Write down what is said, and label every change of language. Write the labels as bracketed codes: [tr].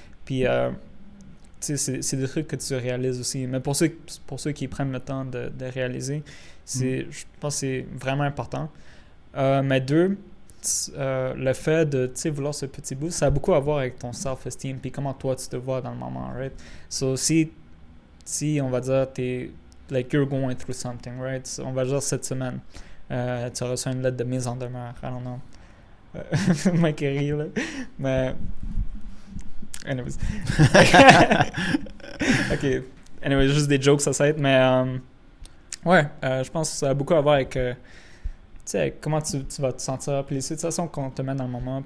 [fr] Puis, c'est des trucs que tu réalises aussi. Mais pour ceux qui prennent le temps de réaliser, je pense que c'est vraiment important. Mais deux, le fait de vouloir ce petit bout, ça a beaucoup à voir avec ton self-esteem puis comment toi tu te vois dans le moment, right? [en] So, [fr] si on va dire t'es [en] like you're going through something, right? [fr] So, on va dire cette semaine, tu as reçu une lettre de mise en demeure, [en] I don't know. [fr] Mec rit, là. Mais anyways. OK. Anyways, juste des jokes ça s'aide, mais je pense que ça a beaucoup à voir avec tu sais, comment tu vas te sentir, puis les situations qu'on te met dans le moment.